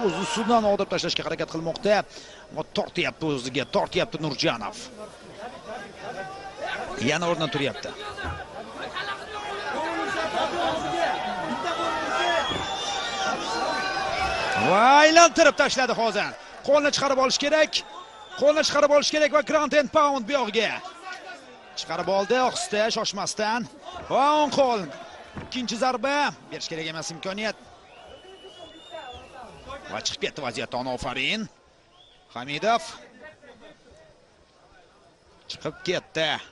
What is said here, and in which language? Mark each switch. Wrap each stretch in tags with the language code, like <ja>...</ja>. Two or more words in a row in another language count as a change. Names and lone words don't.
<uz>O'z ustidan o'tirib tashlashga harakat qilmoqda. Ammo tortyapti o'ziga, tortyapti Nurjanov. Yana o'rnidan turyapti. Va aylantirib tashladi hozir. Qo'lni chiqarib olish kerak. Qo'lni chiqarib olish kerak va</uz> <en>ground and pound</en> <uz>bu yog'iga. Chiqarib oldi, ohista, shoshmasdan. Va o'ng qo'l. Ikkinchi zarba berish kerak emas imkoniyat. Va chiqib ketdi vaziyatdan ofarin. Hamidov chiqib ketdi.</uz>